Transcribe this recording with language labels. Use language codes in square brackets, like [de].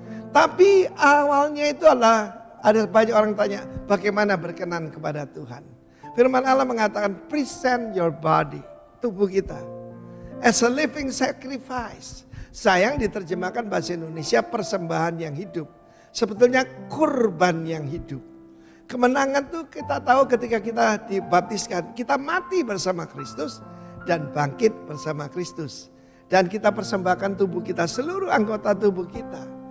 [id] Tapi awalnya itu adalah, ada banyak orang tanya, bagaimana berkenan kepada Tuhan. Firman Allah mengatakan, [en] present your body, [id] tubuh kita, [en] as a living sacrifice. [id] Sayang diterjemahkan bahasa Indonesia persembahan yang hidup. Sebetulnya kurban yang hidup. Kemenangan tuh kita tahu ketika kita dibaptiskan. Kita mati bersama Kristus dan bangkit bersama Kristus. Dan kita persembahkan tubuh kita, seluruh anggota tubuh kita.